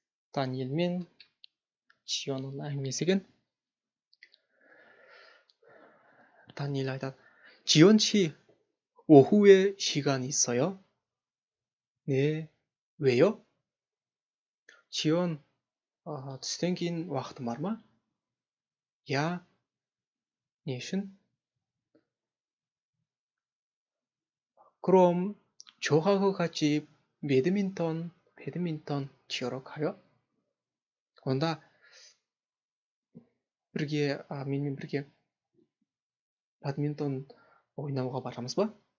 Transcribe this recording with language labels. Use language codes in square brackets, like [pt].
[kk] Даниэль мен Чионың әңгімесі екен. 다니엘 айтады. [ko] 지연 씨, 오후에 시간 있어요? 네, 왜요? [kk] 지연, түстен кейін уақытың бар ма? Я, не үшін? [ko] 그럼 저하고 같이 배드민턴 치러 가요? [kk] онда бірге, менімен бірге бадминтон ойнауға барамыз ба?